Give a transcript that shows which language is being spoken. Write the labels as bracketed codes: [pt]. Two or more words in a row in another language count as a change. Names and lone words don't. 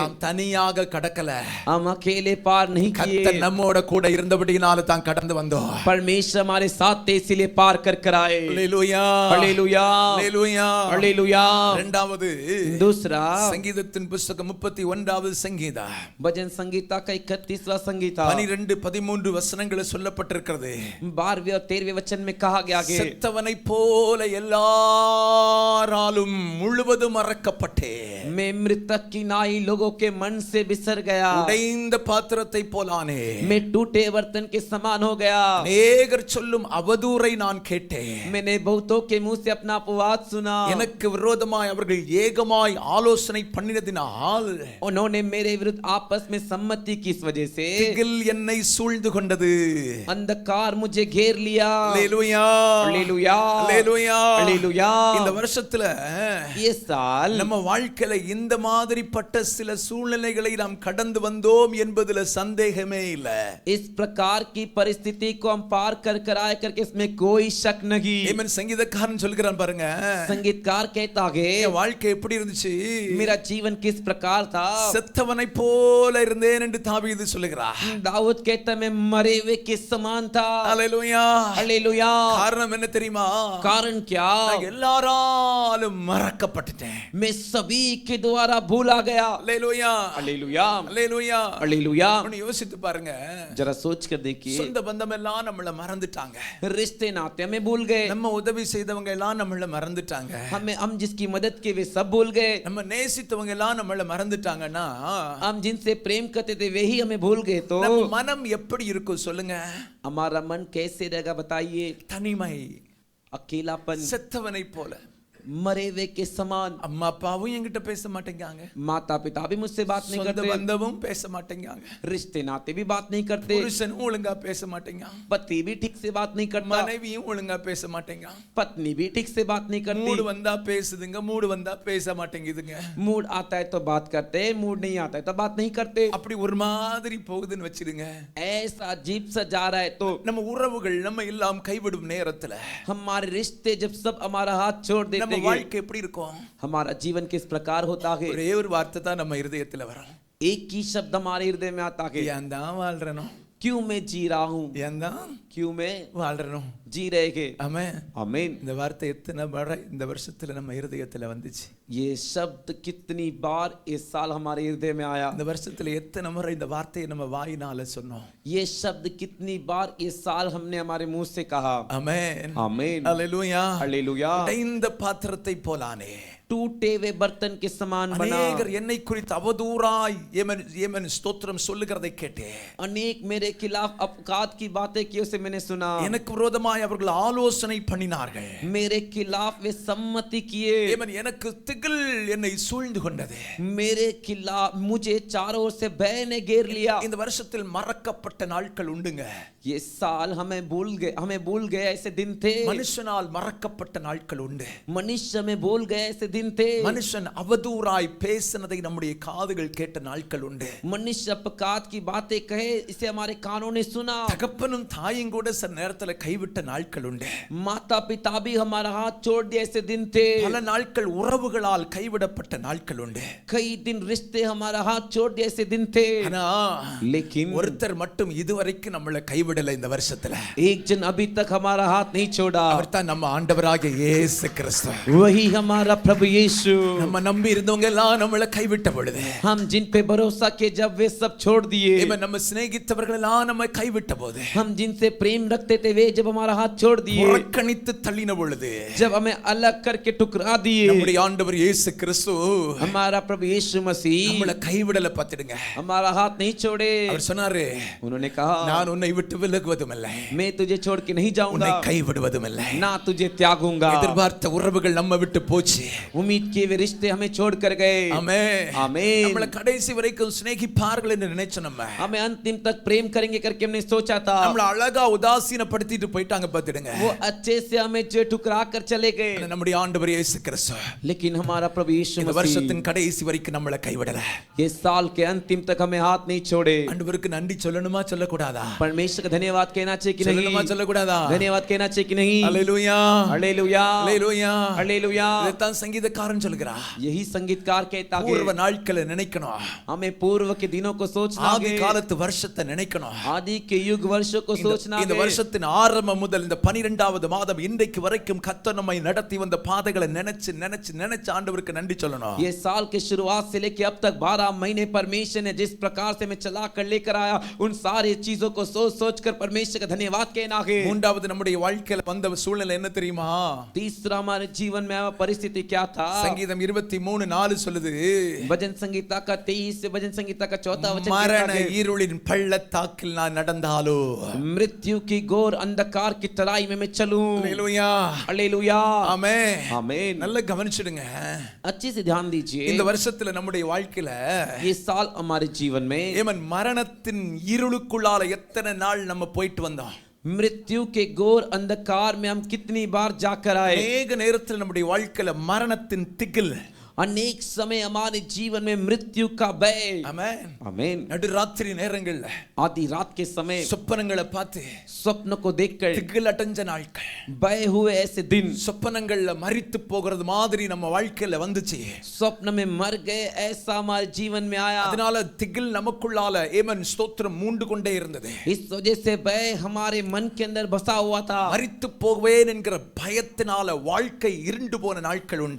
[ta] நாம் தனியாக கடக்கல, [hi] हम अकेले पार नहीं किए। [ta] கர்த்தர் நம்மோட கூட இருந்தபடியினால தான் கடந்து வந்தோம். [hi] परमेश्वर हमारे साथ थे, इसीलिए पार कर कर आए। [ta] ஹல்லேலூயா, [hi] हालेलुया, [ta] ஹல்லேலூயா. [hi] हालेलुया। [ta] இரண்டாவது [hi] दूसरा [ta] சங்கீதத்தின் புத்தகம் 31வது சங்கீதம், [hi] भजन संगीता का 31वां संगीता [ta] 12-13 வசனங்களை சொல்லப்பட்டிருக்கிறது. [hi] 12वें और 13वें वचन में कहा गया है, [ta] செத்தவனை போல எல்லாராலும் முழுவதும் மறக்கப்பட்டே, [hi] मैं मृतक की नाई लोगों के मन से बिसर गया, [ta] உடைந்த பாத்திரத்தை போலானே, [hi] मैं टूटे बर्तन के समान हो गया। [ta] அநேகர் சொல்லும் அவதூறை நான் கேட்டேன், [hi] मैंने बहुतों के मुंह से अपना अपवाद सुना, [ta] எனக்கு விரோதமாய் அவர்கள் ஏகமாய் ஆலோசனை பண்ணினதினால் [hi] उन्होंने मेरे विरुद्ध आपस में सम्मति की इस वजह से [ta] திகில் என்னை சூழ்ந்து கொண்டது. [hi] अंधकार मुझे घेर लिया। [ta] ஹல்லேலூயா, [hi] हालेलुया, [ta] ஹல்லேலூயா. [hi] हालेलुया। [ta] இந்த வருஷத்துல [hi] ये साल [ta] நம்ம வாழ்க்கையில இந்த மாதிரிப்பட்ட சில சூழ்நிலைகளை நாம் கடந்து வந்தோம் என்பதுல சந்தேகமே இல்ல. [hi] इस प्रकार की परिस्थिति को हम पार कर कर आए करके इसमें कोई शक नहीं। [ta] ஆமென். சங்கீதக்காரன் சொல்கிறான் பாருங்க, [hi] संगीतकार कहता है, [ta] என் வாழ்க்கை எப்படி இருந்துச்சு, [hi] मेरा जीवन किस प्रकार था। [ta] செத்தவனை போல இருந்தேன் என்று தாவீது சொல்லுகிறார். [hi] दाऊद कहता मैं मरे हुए के समान था। [ta] ஹல்லேலூயா, [hi] हालेलुया। [ta] காரணம் என்ன தெரியுமா, [hi] कारण क्या, [ta] நான் எல்லாராலும் மறக்கப்பட்டுட்டேன். [hi] मैं सभी के द्वारा भूला गया। [ta] ஹல்லேலூயா, [hi] हालेलुया, [ta] ஹல்லேலூயா. [hi] हालेलुया। [ta] ஒன்னு யோசித்து பாருங்க, [hi] जरा सोच कर देखिए, [ta] சொந்த பந்தம் எல்லாம் நம்மள மறந்துட்டாங்க, [hi] रिश्ते नाते हमें भूल गए, [ta] நம்ம உதவி செய்தவங்க எல்லாம் நம்மள மறந்துட்டாங்க, [hi] हम जिसकी मदद किए वे सब भूल गए, [ta] நம்ம நேசித்தவங்க எல்லாம் நம்மள மறந்துட்டாங்கன்னா [hi] हम जिनसे प्रेम करते थे वे ही हमें भूल गए तो [ta] நம்ம மனம் எப்படி இருக்கும் சொல்லுங்க. [hi] हमारा मन कैसे रहेगा बताइए। [ta] தனிமை, [hi] अकेलापन, [ta] செத்தவனை போல. [hi] मरे हुए के समान। [ta] அம்மா அப்பாவும் என்கிட்ட பேச மாட்டேங்காங்க, [hi] माता पिता भी मुझसे बात नहीं [ta] சொந்த [hi] करते, [ta] பந்தமும் பேச மாட்டேங்காங்க, [hi] रिश्ते नाते भी बात नहीं करते, [ta] புருஷனும் ஒழுங்கா பேச மாட்டேங்கான், [hi] पति भी ठीक से बात नहीं करता, [ta] மனைவியும் ஒழுங்கா பேச மாட்டேங்கான், [hi] पत्नी भी ठीक से बात नहीं [ta] மூடு [hi] करती। [ta] வந்தா பேசுதுங்க, மூடு வந்தா பேச மாட்டேங்குதுங்க. [hi] मूड आता है तो बात करते, मूड नहीं आता है तो बात नहीं करते। [ta] அப்படி ஒரு மாதிரி போகுதுன்னு வச்சிடுங்க. [hi] ऐसा अजीब सा जा रहा है तो [ta] நம்ம உறவுகள் நம்ம எல்லாம் கைவிடும் நேரத்துல [hi] हमारे रिश्ते जब सब हमारा हाथ छोड़ [ta] நம்ம [hi] देते हैं, [ta] வாழ்க்கை எப்படி இருக்கும், [hi] हमारा जीवन किस प्रकार होता है। [ta] ஒரே ஒரு வார்த்தை தான் நம்ம இருதயத்துல வரும், [hi] एक ही शब्द हमारे हृदय में आता है, [ta] ஏன் தான் வாழ்றனோ, [hi] क्यों मैं जी रहा हूँ, [ta] ஏன் தான் [hi] क्यों मैं [ta] வாழ்றனோ. [hi] जी रहे हैं। [ta] ஆமென். [hi] आमीन। [ta] இந்த வார்த்தை எத்தனை முறை இந்த வருஷத்துல நம்ம இருதயத்துல வந்துச்சு, [hi] ये शब्द कितनी बार इस साल हमारे हृदय में आया, [ta] இந்த வருஷத்துல எத்தனை முறை இந்த வார்த்தையை நம்ம வாயினால சொன்னோம். [hi] ये शब्द कितनी बार इस साल हमने हमारे मुंह से कहा। [ta] ஆமென், [hi] आमीन, [ta] ஹல்லேலூயா. [hi] हालेलुया। [ta] உடைந்த பாத்திரத்தை போலானே, [hi] टूटे हुए बर्तन के समान बना। [ta] அநேகர் என்னை குறித்து அவதூறாய் ஏமன் ஸ்தோத்திரம் சொல்லுகிறதை கேட்டேன். [hi] अनेक मेरे खिलाफ अपघात की बातें की उसे मैंने सुना, [ta] எனக்கு விரோதமாய் அவர்கள் ஆலோசனை பண்ணினார்கள், [hi] मेरे खिलाफ वे सम्मति किए, [ta] ஏமன் எனக்கு திகில் என்னை சூழ்ந்து கொண்டது. [hi] मेरे खिलाफ मुझे चारों ओर से भय ने घेर लिया। [ta] இந்த வருஷத்தில் மறக்கப்பட்ட நாட்கள் உண்டுங்க. [hi] ये साल हमें भूल गए ऐसे दिन थे, [ta] மனுஷனால் மறக்கப்பட்ட நாட்கள் உண்டு. [hi] मनुष्य में भूल गए ऐसे दिन थे, [ta] மனுஷன் அவதூறாய் பேசினதை நம்முடைய காதுகள் கேட்ட நாட்கள் உண்டு. [hi] मनुष्य अपघात की बातें कहे इसे हमारे कानों ने सुना, [ta] தகப்பனும் தாயும் கூட சில நேரத்துல கைவிட்ட நாட்கள் உண்டு. [hi] माता पिता भी हमारा हाथ छोड़ दिए ऐसे दिन थे, [ta] பல நாட்கள் உறவுகளால் கைவிடப்பட்ட நாட்கள் உண்டு. [hi] कई दिन रिश्ते हमारा हाथ छोड़ दिए ऐसे दिन थे, [ta] ஆனா [hi] लेकिन [ta] ஒருத்தர் மட்டும் இதுவரைக்கும் நம்மளை கைவிடல இந்த வருஷத்துல. [hi] एक जन अभी तक हमारा हाथ नहीं छोड़ा, [ta] அவர் தான் நம்ம ஆண்டவராகிய இயேசு கிறிஸ்து. [hi] वही हमारा प्रभु यीशु, [ta] நம்ம நம்பி இருந்தவங்க எல்லாம் நம்மளை கைவிட்ட பொழுது, [hi] हम जिन पे भरोसा किए जब वे सब छोड़ दिए, [ta] ஆமென், நம்ம சிநேகித்தவர்கள் எல்லாம் நம்மை கைவிட்ட போது, [hi] हम जिनसे प्रेम रखते थे वे जब हमारा हाथ छोड़ दिए, [ta] புறக்கணித்து தள்ளின பொழுது, [hi] जब हमें अलग करके ठुकरा दिए, [ta] நம்முடைய ஆண்டவர் இயேசு கிறிஸ்து [hi] हमारा प्रभु यीशु मसीह [ta] நம்மளை கைவிடல பாத்துடுங்க. [hi] हमारा हाथ नहीं छोड़े। [ta] அவர் சொன்னாரு, [hi] उन्होंने कहा, [ta] நான் உன்னை விட்டு விலகுவதும் இல்லை, [hi] मैं तुझे छोड़ के नहीं [ta] உன்னை [hi] जाऊंगा, [ta] கைவிடுவதும் இல்லை. [hi] ना तुझे त्यागूंगा। [ta] எதிர்பார்த்த உறவுகள் நம்ம விட்டு போச்சு. [hi] उम्मीद किए वे रिश्ते हमें छोड़ कर गए। [ta] ஆமென். [hi] आमीन। [ta] நம்மள கடைசி வரைக்கும் சிநேகிப்பார்கள் என்று நினைச்சோம். நம்ம [hi] हमें अंतिम तक प्रेम करेंगे करके हमने सोचा था, [ta] நம்மள அழகா உதாசீனப்படுத்திட்டு போயிட்டாங்க பாத்துடுங்க. [hi] वो अच्छे से हमें जो ठुकरा कर चले गए। [ta] நம்முடைய ஆண்டவர் இயேசு கிறிஸ்து [hi] लेकिन हमारा प्रभु यीशु [ta] இந்த [hi] मसीह [ta] வருஷத்தின் கடைசி வரைக்கும் நம்மள கைவிடல. [hi] ये साल के अंतिम तक हमें हाथ नहीं छोड़े। [ta] ஆண்டவருக்கு நன்றி சொல்லணுமா சொல்லக்கூடாதா? [hi] परमेश्वर का धन्यवाद कहना चाहिए कि [ta] சொல்லணுமா [hi] नहीं? [ta] சொல்லக்கூடாதா? [hi] धन्यवाद कहना चाहिए कि नहीं? [ta] அல்லேலூயா, [hi] हालेलुया, [ta] அல்லேலூயா, [hi] हालेलुया। [ta] இதைத்தான் சங்கீதக்காரன் சொல்கிறார். [hi] यही संगीतकार कहता है, [ta] பூர்வ நாட்களை நினைக்கணும், [hi] हमें पूर्व के दिनों को सोचना [ta] ஆதி [hi] है, [ta] காலத்து வருஷத்தை நினைக்கணும். [hi] आदि के युग वर्षों को सोचना [ta] இந்த [hi] है। [ta] வருஷத்தின் ஆரம்பம் முதல் இந்த 12வது மாதம் இன்றைக்கு வரைக்கும் கர்த்தர் நம்மை நடத்தி வந்த பாதைகளை நினைச்சு நினைச்சு நினைச்சு ஆண்டவருக்கு நன்றி சொல்லணும். [hi] ये साल के शुरुआत से लेके अब तक 12 महीने परमेश्वर ने जिस प्रकार से हमें चला कर लेकर आया, उन सारी चीजों को सोच सोच कर परमेश्वर का धन्यवाद कहना है। [ta] மூன்றாவது நம்முடைய வாழ்க்கையில வந்த சூழ்நிலை என்ன தெரியுமா? [hi] तीसरा हमारे जीवन में आया परिस्थिति क्या था? [ta] சங்கீதம் 23:4 சொல்லுது, [hi] भजन संगीता का 23 से भजन संगीता का 4 वचन [ta] மரண [hi] कहता है, [ta] இருளின் பள்ளத்தாக்கில் நான் நடந்தாலோ, [hi] मृत्यु की घोर अंधकार की तराई में मैं चलूं। [ta] அல்லேலூயா, [hi] हालेलुया, [ta] ஆமென். [hi] आमीन। [ta] நல்லா கவனிச்சிடுங்க. [hi] अच्छे से ध्यान दीजिए, [ta] இந்த வருஷத்துல நம்முடைய வாழ்க்கையில [hi] ये साल हमारे जीवन में [ta] ஏமன் மரணத்தின் இருளுக்குள்ளால எத்தனை நாள் நம்ம போயிட்டு வந்தோம். [hi] मृत्यु के घोर अंधकार में हम कितनी बार जाकर आए। [ta] அநேக நேரத்துல நம்முடைய வாழ்க்கையில மரணத்தின் திகில், [hi] अनेक समय हमारे जीवन में मृत्यु का भय, [ta] ஆமென், [hi] आमीन, [ta] நடுராத்திரி நேரங்கள்ல [hi] आधी रात के समय [ta] சொப்பனங்களை பார்த்து [hi] स्वप्न को देखकर [ta] திகில் அடைஞ்ச நாட்கள், [hi] भय हुए ऐसे दिन, [ta] சொப்பனங்கள்ல மரித்து போகிறது மாதிரி நம்ம வாழ்க்கையில வந்துச்சு. [hi] स्वप्न में मर गए ऐसा हमारे जीवन में आया। [ta] அதனால திகில் நமக்குள்ளால ஏமன் ஸ்தோத்திரம் மூண்டு கொண்டே இருந்தது. [hi] इस वजह से भय हमारे मन के अंदर बसा हुआ था। [ta] மரித்து போவேன் என்கிற பயத்தினால வாழ்க்கை இருண்டு போன நாட்கள் உண்டு.